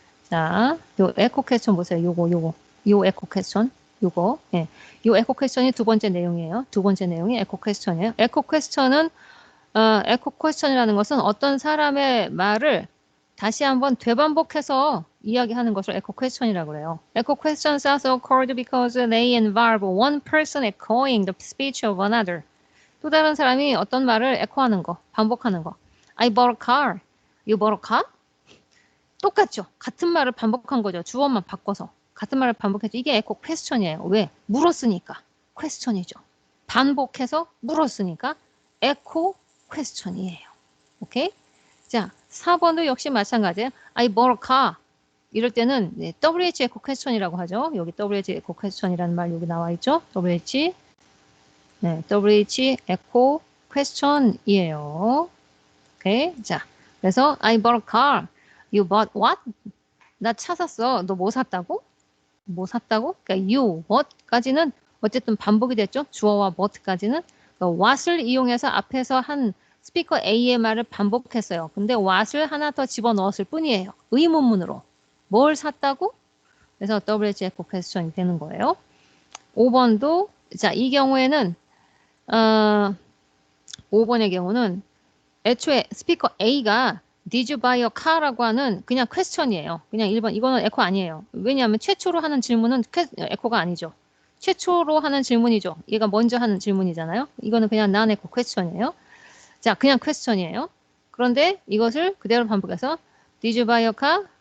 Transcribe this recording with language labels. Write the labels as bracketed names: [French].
[Korean] 자, 요 에코 퀘스천 보세요. 요 에코 퀘스천. 요거. 예. 요 에코 퀘스천이 두 번째 내용이에요. 두 번째 내용이 에코 퀘스천이에요. 에코 퀘스천은 에코 퀘스천이라는 것은 어떤 사람의 말을 다시 한번 되반복해서 이야기하는 것을 에코 퀘스천이라고 그래요. [English] 에코 questions are so called because they involve one person echoing the speech of another. [Korean] 또 다른 사람이 어떤 말을 에코하는 거, 반복하는 거. [English] I bought a car. You bought a car? [Korean] 똑같죠. 같은 말을 반복한 거죠. 주어만 바꿔서. 같은 말을 반복했죠. 이게 에코 퀘스천이에요. 왜? 물었으니까. 퀘스천이죠. 반복해서 물었으니까 에코 퀘스천이에요. 오케이? 자, 4번도 역시 마찬가지예요. [English] I bought a car. [Korean] 이럴 때는 네, WH 에코 퀘스천이라고 하죠. 여기 WH 에코 퀘스천이라는 말 여기 나와 있죠. [English] WH. [Korean] 네, WH 에코 퀘스천이에요. 오케이? 자, 그래서 [English] I bought a car. You bought what? [Korean] 나 차 샀어. 너 뭐 샀다고? 뭐 샀다고? 그러니까 you, what까지는 어쨌든 반복이 됐죠. 주어와 what까지는. 그러니까 what을 이용해서 앞에서 한 스피커 A의 말을 반복했어요. 근데 what을 하나 더 집어넣었을 뿐이에요. 의문문으로. 뭘 샀다고? 그래서 WH echo question이 되는 거예요. 5번도 자, 이 경우에는 5번의 경우는 애초에 스피커 A가 [English] Did you buy a car [Korean] 라고 하는 그냥 퀘스천이에요. 그냥 1번 이거는 에코 아니에요. 왜냐하면 최초로 하는 질문은 에코가 아니죠. 최초로 하는 질문이죠. 얘가 먼저 하는 질문이잖아요. 이거는 그냥 non 에코 퀘스천이에요. 자, 그냥 퀘스천이에요. 그런데 이것을 그대로 반복해서 [English] Did you buy a car?